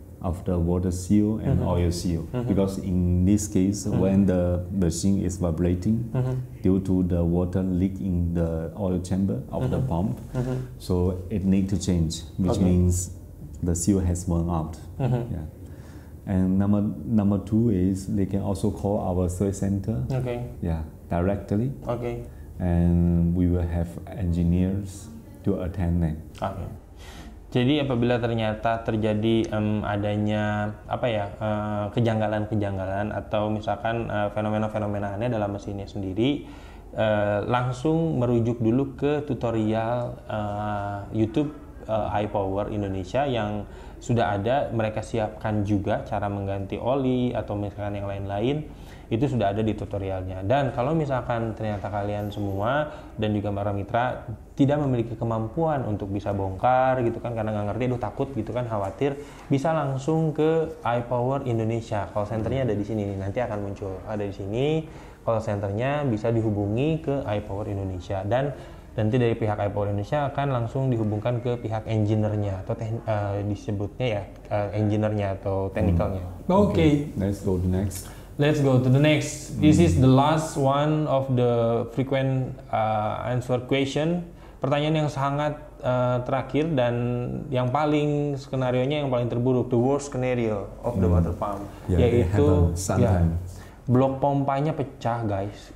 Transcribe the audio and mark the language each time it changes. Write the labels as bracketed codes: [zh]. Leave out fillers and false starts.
[en] of the water seal and oil seal, because in this case, when the machine is vibrating due to the water leak in the oil chamber of the pump, so it need to change, which means the seal has worn out. Yeah. And number two is they can also call our service center. Yeah, directly. And we will have engineers to attend them. [id] Jadi apabila ternyata terjadi adanya kejanggalan-kejanggalan atau misalkan fenomena-fenomena aneh dalam mesinnya sendiri, langsung merujuk dulu ke tutorial YouTube iPower Indonesia yang sudah ada. Mereka siapkan juga cara mengganti oli atau misalkan yang lain-lain, itu sudah ada di tutorialnya. Dan kalau misalkan ternyata kalian semua dan juga para mitra tidak memiliki kemampuan untuk bisa bongkar gitu kan, karena nggak ngerti, takut gitu kan, khawatir, bisa langsung ke iPower Indonesia. Call centernya ada di sini nih, nanti akan muncul ada di sini. Call centernya bisa dihubungi ke iPower Indonesia, dan nanti dari pihak iPower Indonesia akan langsung dihubungkan ke pihak engineer-nya atau disebutnya ya engineer-nya atau technical-nya. [en] Okay. Let's go to next. This is the last one of the frequent answer question. [id] Pertanyaan yang sangat terakhir dan yang paling skenarionya yang paling terburuk, [en] the worst scenario of the water pump, [id] yaitu blok pompanya pecah, guys.